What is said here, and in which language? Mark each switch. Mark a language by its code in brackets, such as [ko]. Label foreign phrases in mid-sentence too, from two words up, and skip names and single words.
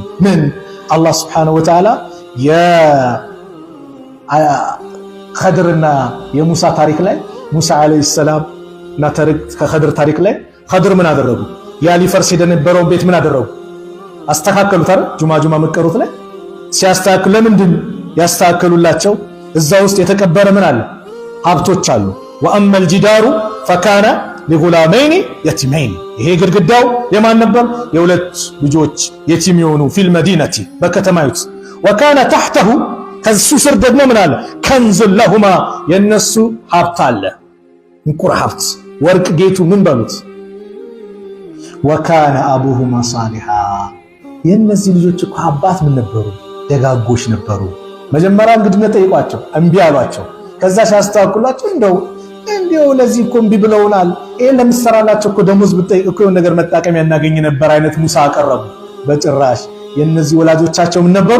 [am] ምን አላህ [ar] سبحانه وتعالى [am] የኸድርና የሙሳ ታሪክ ላይ ሙሳ [ar] عليه السلام [am] እና ከኸድር ታሪክ ላይ ኸድር ምን አደረጉ? ያ ሊፈርስ የነበረውን ቤት ምን አደረጉ? አስተካከሉት አይደል? ጁማ መቀሩት ላይ ሲያስተካክሉ ለምንድን ያስተካከሉላቸው? እዛ ውስጥ የተቀበረ ምን አለ? ሀብቶች አሉ። [ar] وأما الجدار فكان لغلامين يتيمين [am] ይሄ ግድግዳው የማን ነበር? የሁለት ልጆች የቲም የሆኑ [ar] في المدينة [am] በከተማይቱ [ar] وكان تحته [am] ከሱ ስር ደግሞ ምን አለ? [ar] كنز لهما [am] የነሱ ሀብት አለ። እንቁር ሀብት ወርቅ ጌቱ ምን በሉት? [ar] وكان ابوهما صالحا [am] የነዚህ ልጆች እኮ አባት ምን ነበሩ? ደጋጎች ነበሩ። መጀመሪያ እንግዲህ ጠይቋቸው እምቢ አሏቸው። ከዛ ሲያስተካክሏቸው እንደው ለዚህ እኮ እምቢ ብለውናል፣ ይሄን ለምሰራላቸው እኮ ደሞዝ ብትጠይቅ እኮ የሆነ ነገር መጣቀሚያ እናገኝ ነበር አይነት ሙሳ አቀረቡ። በጭራሽ የነዚህ ወላጆቻቸው ምን ነበሩ?